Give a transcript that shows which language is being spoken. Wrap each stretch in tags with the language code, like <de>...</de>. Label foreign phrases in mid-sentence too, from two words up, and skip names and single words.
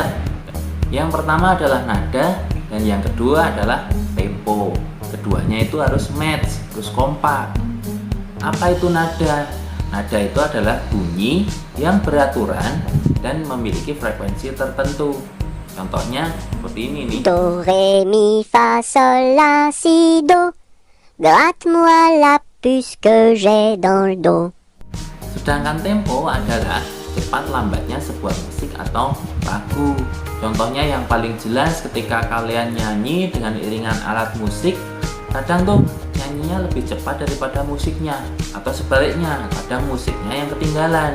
<id>Yang pertama adalah nada dan yang kedua adalah tempo. Keduanya itu harus match, harus kompak. Apa itu nada? Nada itu adalah bunyi yang beraturan dan memiliki frekuensi tertentu. Contohnya seperti ini nih.</id> <fr>Do, ré, mi, fa, sol, la, si, do. Gratte-moi la puce que j'ai dans le dos.</fr> <id>Sedangkan tempo adalah cepat lambatnya sebuah musik atau lagu. Contohnya yang paling jelas ketika kalian nyanyi dengan iringan alat musik, kadang tuh nyanyinya lebih cepat daripada musiknya, atau sebaliknya, kadang musiknya yang ketinggalan.</id>